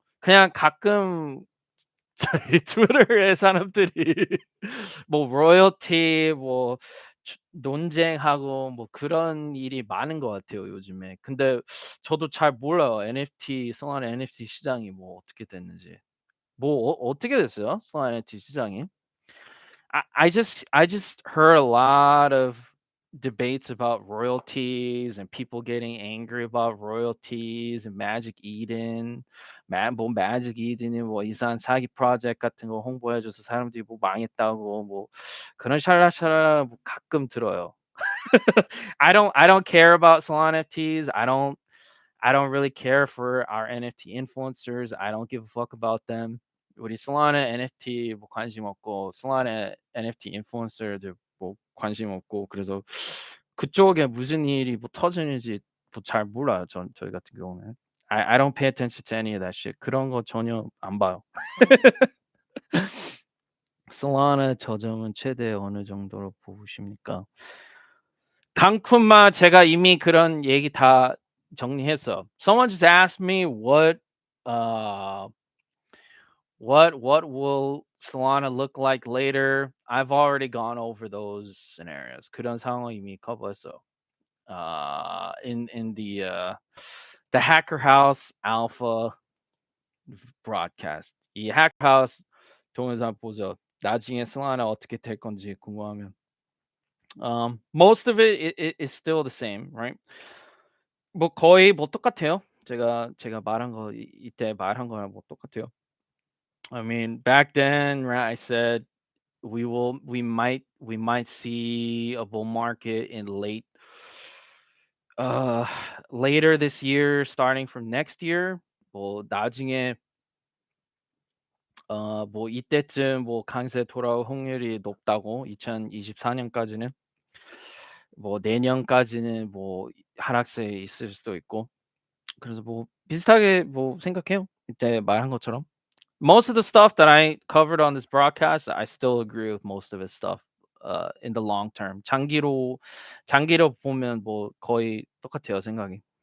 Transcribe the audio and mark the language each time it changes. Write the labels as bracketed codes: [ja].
[ko] 그냥 가끔 저희 트위터에 사람들이 뭐 로열티 뭐 논쟁하고 뭐 그런 일이 많은 것 같아요, 요즘에. 근데 저도 잘 몰라요. 솔라나 NFT 시장이 뭐 어떻게 됐는지. 뭐 어떻게 됐어요? 솔라나 NFT 시장이? [en] I just heard a lot of debates about royalties and people getting angry about royalties and Magic Eden. [ko] 뭐 Magic Eden이 뭐 이상한 사기 프로젝트 같은 거 홍보해 줘서 사람들이 뭐 망했다고 뭐 그런 샬라샬라 뭐 가끔 들어요. [en] I don't care about Solana NFTs. I don't really care for our NFT influencers. I don't give a fuck about them. [ko] 우리 솔라나 NFT 뭐 관심 없고 솔라나 NFT 인플루언서들 뭐 관심 없고 그래서 그쪽에 무슨 일이 뭐 터지는지 뭐 잘 몰라요. 저희 같은 경우는. [en] I don't pay attention to any of that shit. [ko] 그런 거 전혀 안 봐요. 솔라나 저점은 최대 어느 정도로 보십니까? 강쿤마 제가 이미 그런 얘기 다 정리했어. [en] Someone just asked me uh what will Solana look like later? I've already gone over those scenarios. [ko] 그런 상황 이미 커버했어. [en] In the Hacker House Alpha broadcast. [ko] 이 Hacker House 동영상 보죠. 나중에 Solana 어떻게 될 건지 궁금하면. [en] Most of it is still the same, right? [ko] 뭐 거의 뭐 똑같아요. 제가 말한 거 이때 말한 거랑 뭐 똑같아요. [en] I mean, back then, right, I said we might see a bull market in uh later this year, starting from next year. [ko] 뭐 나중에 뭐 이때쯤 뭐 강세 돌아올 확률이 높다고 2024년까지는 뭐 내년까지는 뭐 하락세 있을 수도 있고 그래서 뭐 비슷하게 뭐 생각해요. 이때 말한 것처럼. [en] Most of the stuff that I covered on this broadcast, I still agree with most of his stuff. In the long term. [ko] 장기로 보면 뭐 거의 똑같아요, 생각이.